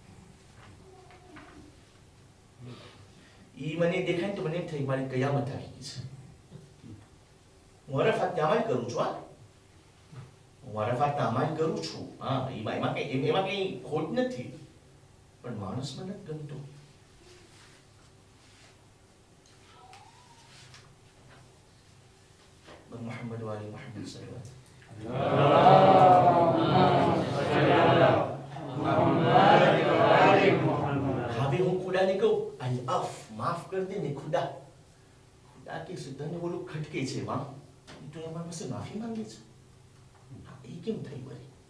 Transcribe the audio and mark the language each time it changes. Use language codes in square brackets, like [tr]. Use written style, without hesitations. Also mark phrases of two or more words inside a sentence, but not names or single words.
[gu] ઈ મને દેખાય તો મને એમ થાય મારી કયામત આવી ગઈ છે. હું અરફાતને અમાલ કરું છું. હું અરફાતને અમાલ કરું છું. હા, એમાં કઈ ખોટ નથી, પણ માણસ મને નથી ગમતો. [ar] محمد وآل محمد صلى الله [gu] હવે હું ખુદાને કહું અલ્લાફ [hi] माफ़ कर दे [gu] ને ખુદા ખુદા કે છે તને ઓલું ખટકે છે માં તો એમાં પાસે માફી માંગે છે એ કેમ થઈ વળી